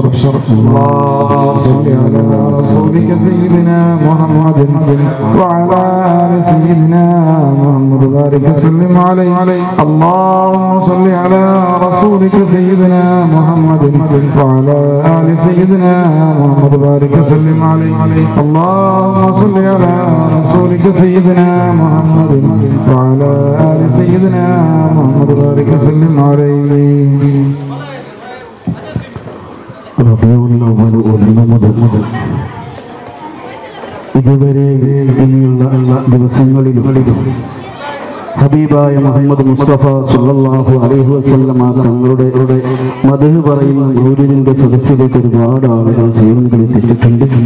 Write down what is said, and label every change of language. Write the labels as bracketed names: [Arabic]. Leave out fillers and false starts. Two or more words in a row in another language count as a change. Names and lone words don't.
[Arabic] اللهم صل على رسولك سيدنا محمد وعلى آل سيدنا محمد وبارك وسلم عليه اللهم صل على رسولك سيدنا محمد وعلى آل سيدنا محمد وبارك وسلم عليه اللهم صل على رسولك سيدنا محمد وعلى آل سيدنا محمد وبارك وسلم عليه [Malayalam] ഇതുവരെ ഇനിയുള്ള ദിവസങ്ങളിലും ഹബീബായ മുഹമ്മദ് മുസ്തഫ [Arabic] صلى الله عليه وسلم [Malayalam] തങ്ങളുടെ മദ്ഹ് പറയുന്ന മൗലിദിന്റെ സദസ്സിലേക്ക് ഒരുപാട് ആളുകൾ ജീവനുകളിൽ എത്തിയിട്ടുണ്ട്.